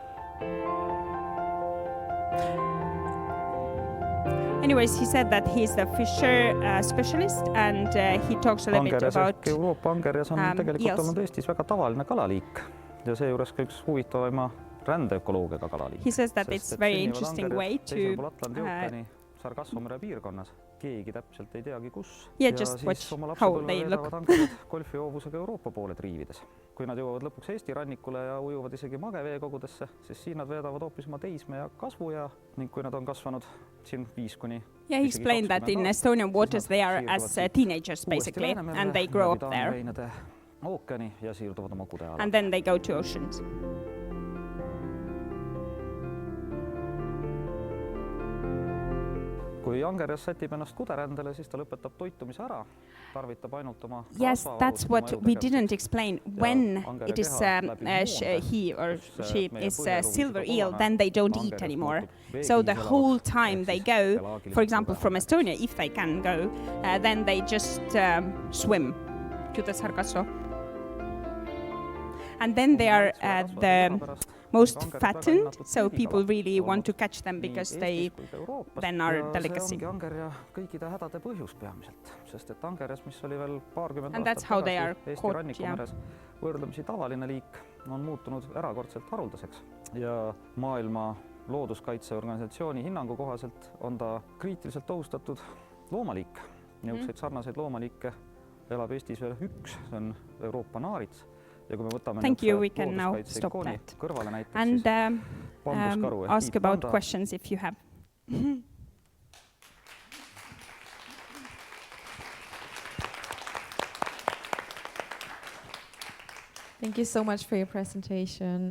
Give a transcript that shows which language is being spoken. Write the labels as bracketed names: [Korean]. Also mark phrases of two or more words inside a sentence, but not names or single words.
[English] Anyways, he said that he's the fisher specialist and he talks a little bit about [Estonian] Euroopa angerjas on tegelikult olnud Eestis väga tavaline kalaliik ja seejuures ka üks huvitavama rändeökoloogiaga kalaliik. [English] He says that it's very interesting way to [Estonian] Sargassomere piirkonnas. Keegi täpselt ei teagi kus. [English] Yeah, just watch how they look. [Estonian] Golfihoovusega Euroopa poole triivides. Kui nad jõuavad lõpuks Eesti rannikule ja ujuvad isegi mageveekogudesse, siis siin nad veedavad hoopis oma teisme ja kasvuja ning kui nad on kasvanud siin 5 kuni [English] Yeah, he explained that in Estonian waters they are as teenagers basically and they grow up there. [Estonian] Ookeani ja siirduvad oma kude alla. [English] And then they go to oceans. [Estonian] Kui angerjas sätib ennast kuderändele, siis ta lõpetab toitumise ära, tarvitab ainult oma [English] Yes, that's what we didn't explain. When it is he or she is a silver eel, then they don't eat anymore. So the whole time they go, for example, from Estonia, if they can go, then they just swim to the Sargasso. And then they are the most fattened, so people really want to catch them because they then are delicacy. And that's how they are caught, yeah. [Estonian] Võrdlemisi tavaline liik on muutunud erakordselt haruldaseks ja maailma looduskaitseorganisatsiooni hinnangu kohaselt on ta kriitiliselt ohustatud loomaliik. Niisuguseid sarnaseid loomaliike elab Eestis veel üks, see on Euroopa naarits. [English] Thank you, we can now stop that. And ask about questions if you have. Thank you so much for your presentation.